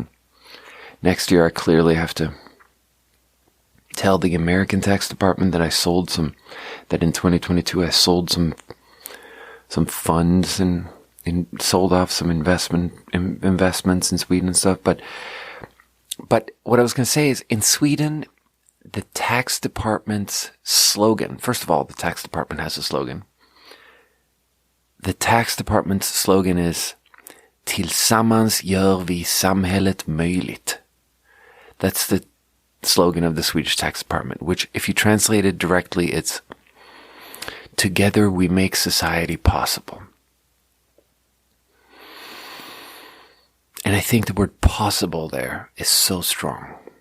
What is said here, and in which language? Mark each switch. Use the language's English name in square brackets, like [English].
[English] And next year I clearly have to tell the American tax department that that in 2022 I sold some funds and sold off some investments in Sweden and stuff. But what I was going to say is in Sweden, the tax department's slogan, first of all, the tax department has a slogan. The tax department's slogan is [Swedish] Tillsammans gör vi samhället möjligt. [English] That's the slogan of the Swedish tax department, which if you translate it directly, it's together we make society possible. And I think the word possible there is so strong.